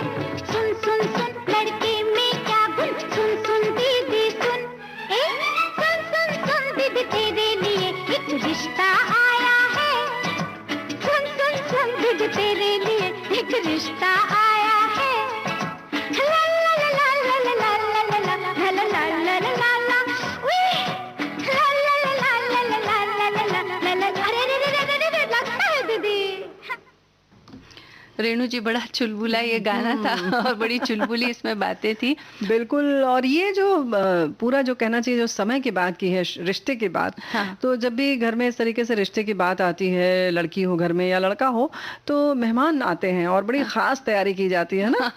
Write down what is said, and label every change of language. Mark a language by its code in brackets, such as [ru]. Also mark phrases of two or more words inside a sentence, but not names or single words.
[hi] सुन सुन सुन लड़के में क्या गुण, सुन सुन दीदी सुन, सुन सुन सुन दीदी तेरे लिए एक रिश्ता आया है। सुन सुन सुन दीदी तेरे लिए एक रिश्ता आया है। ला ला ला ला ला ला ला ला ला ला ला ला ला ला ला, उई, ला ला ला ला ला ला ला ला ला ला ला ला। अरे रे रे रे रे रे लगता है दीदी। रेणु जी, बड़ा चुलबुला ये गाना था और बड़ी चुलबुली इसमें बातें थी। बिल्कुल। और ये जो पूरा जो कहना चाहिए जो समय की बात की है, रिश्ते की बात, हाँ। तो जब भी घर में इस तरीके से रिश्ते की बात आती है, लड़की हो घर में या लड़का हो, तो मेहमान आते हैं और बड़ी खास तैयारी की जाती है ना।